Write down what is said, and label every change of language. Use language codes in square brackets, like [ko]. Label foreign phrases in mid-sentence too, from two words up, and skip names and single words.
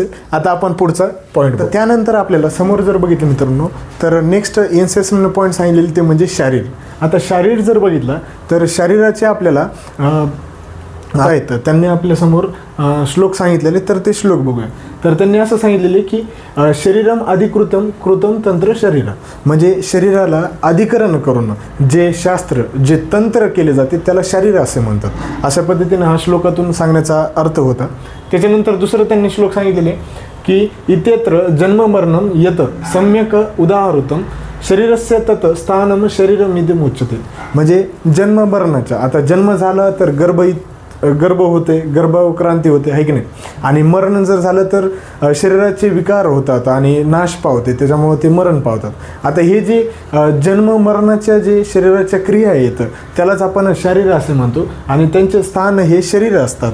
[mr] आता आपण पुढचा पॉईंट. तर त्यानंतर आपल्याला समोर जर बघितलं मित्रांनो, तर [en] next assessment point [mr] सांगितलेले ते म्हणजे शारीर. आता शारीर जर बघितलं तर शरीराचे आपल्याला आहेत, त्यांनी आपल्यासमोर श्लोक सांगितलेले, तर ते श्लोक बघूया. तर त्यांनी असं सांगितलेले की [sa] शरीरम अधिकृतम कृतम तंत्र शरीर, [mr] म्हणजे शरीराला अधिकरण करून जे शास्त्र, जे तंत्र केले जाते त्याला शरीर असे म्हणतात. अशा पद्धतीने हा श्लोकातून सांगण्याचा अर्थ होता. त्याच्यानंतर दुसरं त्यांनी श्लोक सांगितलेले की [sa] इत्यत्र जन्ममरणम यत सम्यक उदाहृतम शरीरस्य तत स्थानम शरीरमिदम उच्यते. [mr] म्हणजे जन्ममरणाच्या, आता जन्म झाला तर गर्भ होते, गर्भक्रांती होते, आहे की नाही. आणि मरण जर झालं तर शरीराचे विकार होतात आणि नाश पावते, त्याच्यामुळे ते मरण पावतात. आता हे जे जन्म मरणाच्या जे शरीराच्या क्रिया आहेत त्यालाच आपण शरीर असे म्हणतो आणि त्यांचे स्थान हे शरीर असतात.